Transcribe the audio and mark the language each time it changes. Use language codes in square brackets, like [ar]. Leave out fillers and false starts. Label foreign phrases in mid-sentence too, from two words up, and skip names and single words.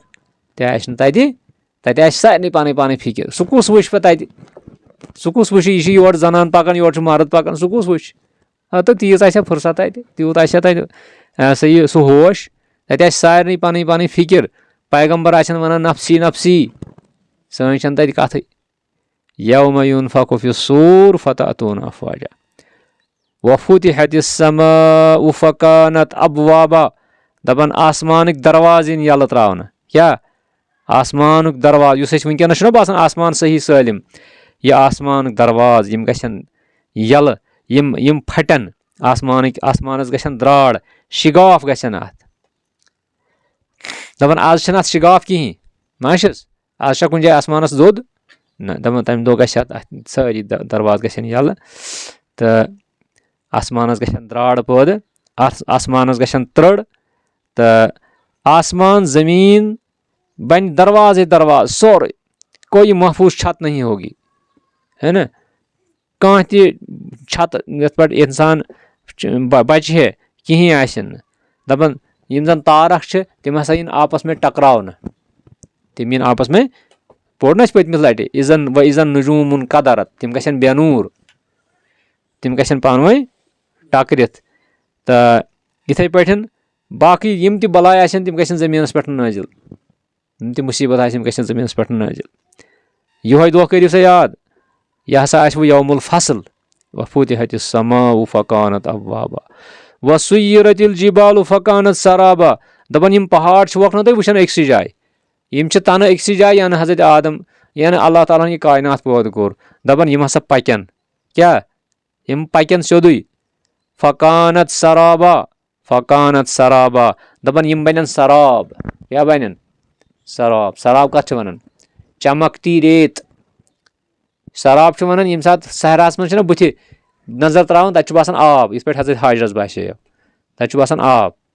[ks] تہِ آسہِ نہٕ تَتہِ آسہِ سارنٕے پَنٕنۍ پَنٕنۍ فِکِر سُہ کُس وٕچھِ پَتہٕ تَتہِ سُہ کُس وٕچھِ یہِ چھِ یورٕ زَنان پَکان یورٕ چھُ مرٕد پَکان سُہ کُس وٕچھِ تہٕ تیٖژ آسہِ ہا فُرصت تَتہِ تیوٗت آسہِ ہا تَتہِ سا یہِ سُہ ہوش تَتہِ آسہِ سارنٕے پَنٕنۍ پَنٕنۍ فِکِر پیغمبر آسن وَنان [ar] نفسی نفسی [ks] سٲنۍ چھَنہٕ تَتہِ کَتھٕے [ar] یومَ یُنفخُ فی الصوٗر فتأتوٗنَ افواجا وفتحت السماء فکانت ابوابا [ks] دَپان آسمانٕکۍ دروازٕ یِن یَلہٕ ترٛاونہٕ کیٛاہ آسمانُک دروازٕ یُس اَسہِ وٕنکٮ۪نَس چھُنہ باسان آسمان صحیح سٲلِم یہِ آسمانُک دروازٕ یِم گژھن یَلہٕ یِم پھٹن آسمانَس گژھن درٛاڑ شِگاف گژھن اَتھ دَپان آز چھِنہٕ اَتھ شِگاف کِہیٖنۍ ما چھِس آز چھا کُنہِ جایہِ آسمانَس دۄد نہ دَپان تَمہِ دۄہ گژھِ اَتھ سٲری دروازٕ گژھن یَلہٕ تہٕ آسمانَس گژھن درٛاڑ پٲدٕ آسمانَس گژھن ترٕڑ تہٕ آسمان زٔمیٖن بَنہِ دروازے دروازٕ سورُے کویی محفوٗظ [ur] چھت نہیں ہوگی ہے نا [ks] کانٛہہ تہِ چھت یَتھ پٮ۪ٹھ اِنسان بَچہِ ہے کِہیٖنۍ آسن نہٕ دَپان یِم زَن تارَک چھِ تِم ہسا یِن آپَس منٛز ٹکراونہٕ تِم یِن آپَس منٛز پوٚر نہ اَسہِ پٔتمہِ لَٹہِ اِزن نجوٗمُن قدرت تِم گژھن بے نوٗر تِم گژھن پانہٕ ؤنۍ ٹکرِتھ تہٕ یِتھٕے پٲٹھۍ باقٕے یِم تہِ بَلاے آسن تِم گژھن زٔمیٖنَس پٮ۪ٹھ نٲزِل یِم تہِ مُصیٖبت آسن یِم گژھن زٔمیٖنَس پٮ۪ٹھ نٲزِل یِہوٚے دۄہ کٔرِو سا یاد یہِ ہسا آسہِ وۄنۍ [ar] یومُ الفصل وفتحت السماء فکانت ابوابا وسُیرت الجبال فکانت سرابا [ks] دَپان یِم پہاڑ چھِوکھ نہ تُہۍ وٕچھان أکسٕے جایہِ یِم چھِ تَنہٕ أکسٕے جایہِ یَنہٕ حضرت آدم یَنہٕ اللہ تعالیٰ ہن یہِ کاینات پٲدٕ کوٚر دَپان یِم ہسا پَکن کیٛاہ یِم پَکن سیوٚدُے فکانت سرابا دَپان یِم بَنن سراب کیٛاہ بَنن سراب کَتھ چھِ وَنان [ur] چمکتی ریت [ks] سراب چھُ وَنان ییٚمہِ ساتہٕ صحراہَس منٛز چھِنہ بٕتھِ نظر ترٛاوان تَتہِ چھُ باسان آب یِتھ پٲٹھۍ حضرت حاجرَس باسیو تَتہِ چھُ باسان آب